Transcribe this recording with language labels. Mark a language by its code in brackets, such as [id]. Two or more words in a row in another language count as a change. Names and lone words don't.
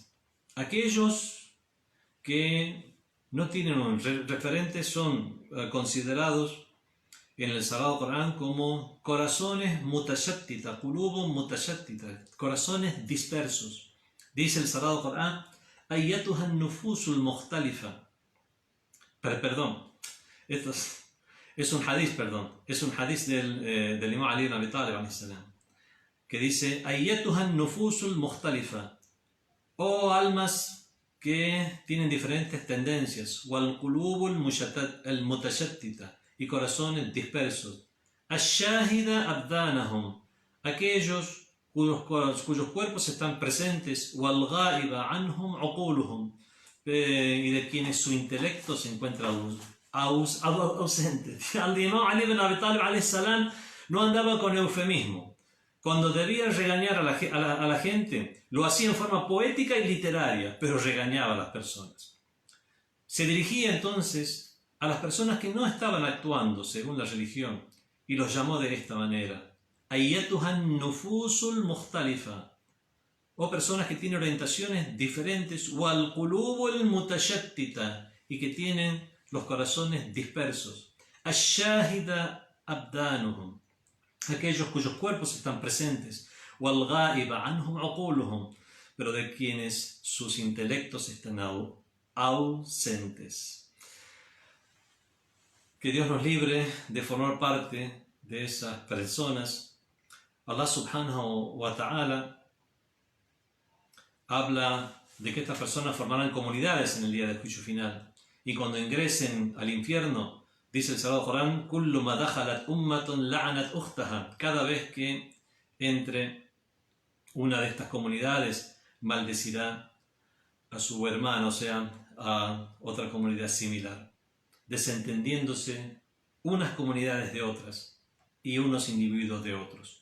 [es] Aquellos que no tienen un referente son considerados en el Sagrado Corán como corazones mutashattita, [ar] قلوب متشتتة, [es] corazones dispersos. Dice el Sagrado Corán, [ar] أيتها النفوس المختلفة. [es] Perdón, esto es un hadith, del Imam Ali ibn Abi Talib [ar] عليه السلام, [es] que dice, [ar] أيتها النفوس المختلفة, [es] oh almas que tienen diferentes tendencias, [ar] والقلوب المتشتتة, [es] y corazones dispersos. [ar] الشاهدة أبدانهم, [es] aquellos cuyos cuerpos están presentes, [ar] والغائبة عنهم عقولهم, [es] y de quienes su intelecto se encuentra ausente. Al Imam Ali ibn Abi Talib [ar] عليه السلام [es] no andaba con eufemismo. Cuando debía regañar a la gente, lo hacía en forma poética y literaria, pero regañaba a las personas. Se dirigía entonces a las personas que no estaban actuando según la religión y los llamó de esta manera: [ar] أيتها النفوس المختلفة, [es] o personas que tienen orientaciones diferentes, [ar] والقلوب المتشتتة, [es] y que tienen los corazones dispersos, [ar] الشاهدة أبدانهم, [es] aquellos cuyos cuerpos están presentes, [ar] والغائبة عنهم عقولهم, [es] pero de quienes sus intelectos están ausentes. Que Dios nos libre de formar parte de esas personas. [ar] الله سبحانه وتعالى [es] habla de que estas personas formarán comunidades en el día del juicio final. Y cuando ingresen al infierno, dice el Sagrado Corán, [ar] كلما دخلت أمة لعنت أختها, [es] cada vez que entre una de estas comunidades maldecirá a su hermano, o sea, a otra comunidad similar, desentendiéndose unas comunidades de otras y unos individuos de otros.